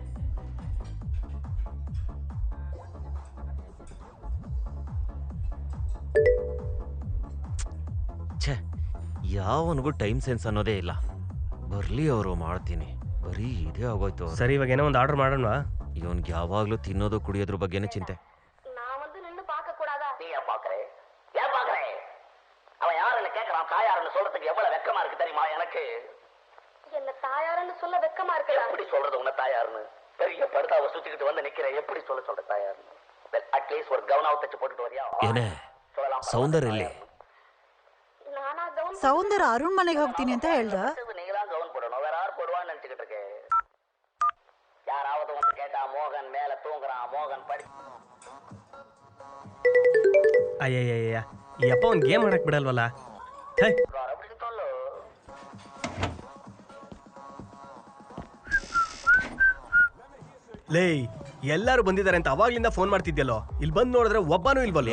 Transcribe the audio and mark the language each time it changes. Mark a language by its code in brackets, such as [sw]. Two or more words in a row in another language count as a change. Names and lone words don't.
[kn] ಛೇ, ಯಾವನಿಗೂ [en] time sense [kn] ಅನ್ನೋದೇ ಇಲ್ಲ. ಬರ್ಲಿ ಅವರು, ಮಾಡ್ತೀನಿ. ಬರೀ ಇದೇ ಆಗೋಯ್ತು. ಸರಿ, ಇವಾಗ ಏನೋ ಒಂದು ಆರ್ಡರ್ ಮಾಡೋಣವಾ? ಇವನ್ಗೆ ಯಾವಾಗ್ಲೂ ತಿನ್ನೋದು ಕುಡಿಯೋದ್ರ ಬಗ್ಗೆನೇ ಚಿಂತೆ. [ta] அவன் யாருன்னு கேட்கறான். தாயாருன்னு சொல்றதுக்கு எவ்வளவு வெக்கமா இருக்கு தெரியுமா எனக்கு? என்ன தாயாருன்னு சொல்ல வெக்கமா இருக்கு? எப்படி சொல்றது உன்ன தாயாருன்னு? பெரிய படுதாவை சுத்திக்கிட்டு வந்து நிக்கிறேன், எப்படி சொல்ற தாயாருன்னு? அட்லீஸ்ட் ஒரு கவுனாவை தச்சு போட்டுட்டு வரியா? [kn] ಏನೇ ಸೌಂದರ್ಯ ಇಲ್ಲಿ? ಸೌಂದರ್ಯ ಅರುಣ್ ಮನೆಗೆ ಹೋಗ್ತೀನಿ ಅಂತ ಹೇಳ್ದ. [ta] நீங்கதான் கவுன் போடணும், வேற யார் போடுவான்னு நினைச்சுக்கிட்டு இருக்கேன். யாராவது வந்து கேட்டா மோகன் மேல தூங்குறான், மோகன் படி. [kn] ಅಯ್ಯಯ್ಯಯ್ಯ, ಈ ಅಪ್ಪ ಒಂದು ಗೇಮ್ ಆಡಕ್ಕೆ ಬಿಡಲ್ವಲ್ಲ. ಲೇ, ಎಲ್ಲರೂ ಬಂದಿದ್ದಾರೆ ಅಂತ ಅವಾಗ್ಲಿಂದ ಫೋನ್ ಮಾಡ್ತಿದ್ಯಲ್ಲೋ, ಇಲ್ಲಿ ಬಂದು ನೋಡಿದ್ರೆ ಒಬ್ಬನೂ ಇಲ್ವಲ್ಲ.